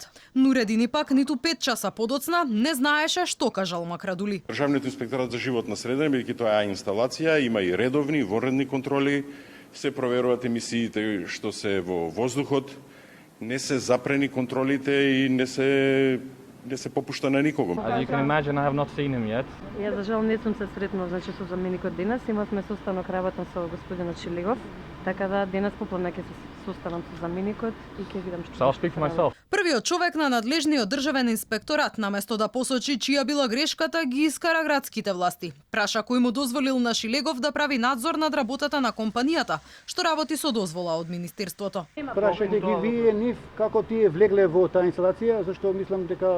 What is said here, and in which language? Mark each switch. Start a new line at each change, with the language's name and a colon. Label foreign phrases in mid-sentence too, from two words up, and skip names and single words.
Macedonian: Нуредини пак ниту 5 часа подоцна не знаеше што кажал Макрадули. Државниот инспекторат за животна среда, бидејќи тоа е инсталација, има и редовни, вонредни контроли, се проверуваат емисиите што се во воздухот, не се запрени контролите и не се попушта на никого.
English: As you can imagine, I have not seen him yet.
Macedonian: Јас за жал не сум се сретнал со заменикот денес, имавме состанок работен со господинот Шилегов, така да денес попладне ќе се состанам со заменикот и ќе видам што.
English: So I'll speak for myself.
Macedonian: Првиот човек на надлежниот државен инспекторат, наместо да посочи чија била грешката, ги искара градските власти. Праша кој му дозволил на Шилегов да прави надзор над работата на компанијата, што работи со дозвола од министерството. Прашајте ги вие нив како тие влегле во таа инсталација, зашто мислам дека